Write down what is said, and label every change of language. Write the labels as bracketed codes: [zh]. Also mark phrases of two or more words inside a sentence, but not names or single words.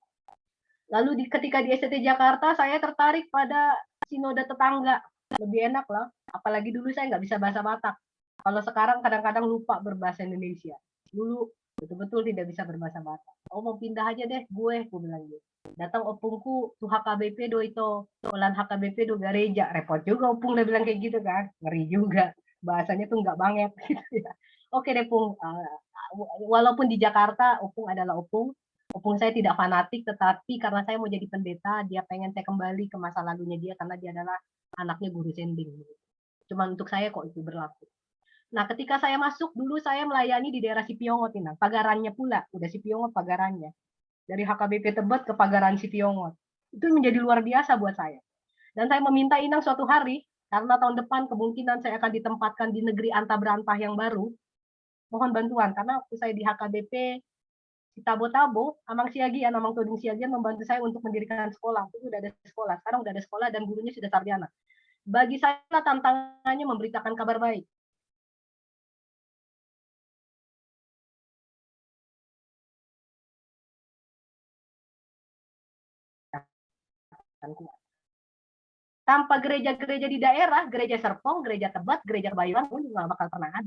[id] Lalu ketika di STT Jakarta saya tertarik pada sinode tetangga. Lebih enak lah. Apalagi dulu saya nggak bisa bahasa Batak. Kalau sekarang kadang-kadang lupa berbahasa Indonesia. Dulu betul-betul tidak bisa berbahasa Batak. Oh mau pindah aja deh gue bilang gitu. Datang opungku tuh HKBP do itu. Olan HKBP do gereja. Repot juga opung dia bilang kayak gitu kan. Ngeri juga. Bahasanya tuh nggak banget gitu ya. Oke deh Pung, walaupun di Jakarta opung adalah opung saya tidak fanatik, tetapi karena saya mau jadi pendeta, dia pengen saya kembali ke masa lalunya dia karena dia adalah anaknya guru sending. Cuma untuk saya kok itu berlaku. Nah ketika saya masuk dulu saya melayani di daerah Sipiongot ini, pagarannya pula, udah Sipiongot pagarannya. Dari HKBP Tebet ke pagaran Sipiongot. Itu menjadi luar biasa buat saya. Dan saya meminta Inang suatu hari, karena tahun depan kemungkinan saya akan ditempatkan di negeri antah berantah yang baru, mohon bantuan, karena waktu saya di HKBP, di Tabo-Tabo, Amang Siagian, Amang Toding Siagian membantu saya untuk mendirikan sekolah. Itu udah ada sekolah, sekarang udah ada sekolah dan gurunya sudah sarjana. Bagi saya tantangannya memberitakan kabar baik. Tanpa gereja-gereja di daerah, gereja Serpong, gereja Tebet, gereja Kebayoran pun juga bakal pernah ada.